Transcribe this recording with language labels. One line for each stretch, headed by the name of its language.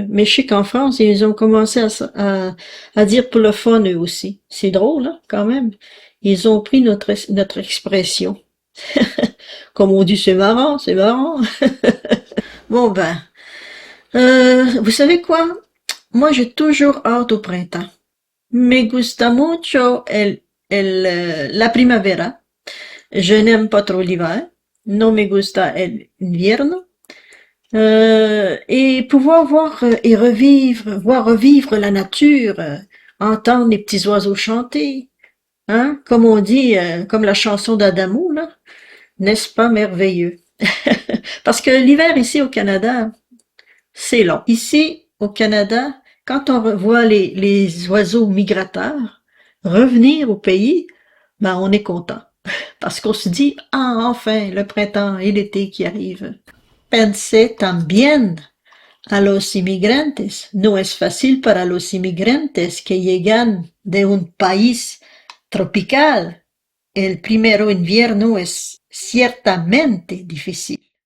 French: Mais je sais qu'en France, ils ont commencé à dire pour le fun eux aussi. C'est drôle, hein, quand même. Ils ont pris notre expression. Comme on dit, c'est marrant, c'est marrant. Bon ben, vous savez quoi? Moi, j'ai toujours hâte au printemps.
Spanish: Me gusta mucho la primavera.
French: Je n'aime pas trop l'hiver.
Spanish: No me gusta el invierno.
French: Et pouvoir voir et voir revivre la nature, entendre les petits oiseaux chanter, hein, comme on dit, comme la chanson d'Adamo, là, n'est-ce pas merveilleux? Parce que l'hiver ici au Canada, c'est long. Ici au Canada, quand on voit les oiseaux migrateurs revenir au pays, ben on est content. Parce qu'on se dit, ah, enfin, le printemps et l'été qui arrivent. Pensez
Spanish: también a los inmigrantes. No es fácil para los inmigrantes que llegan de un país tropical. El primero invierno es ciertamente difícil.